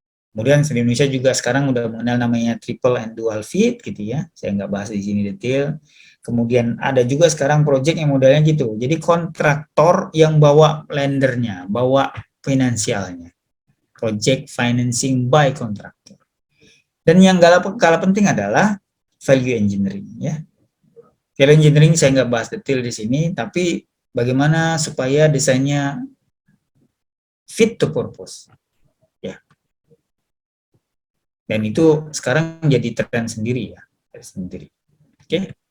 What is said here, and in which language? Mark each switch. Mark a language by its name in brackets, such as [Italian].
[Indonesian] Kemudian di Indonesia juga sekarang udah mengenal namanya triple and dual feed gitu ya. Saya nggak bahas di sini detail. Kemudian ada juga sekarang project yang modelnya gitu. Jadi kontraktor yang bawa lendernya, bawa finansialnya. [English] Project financing by contractor. [Indonesian] Dan yang gak kalah penting adalah value engineering ya. Value engineering saya nggak bahas detail di sini, tapi bagaimana supaya desainnya [English] fit to purpose. [Indonesian] Dan itu sekarang jadi tren sendiri ya, sendiri. Oke.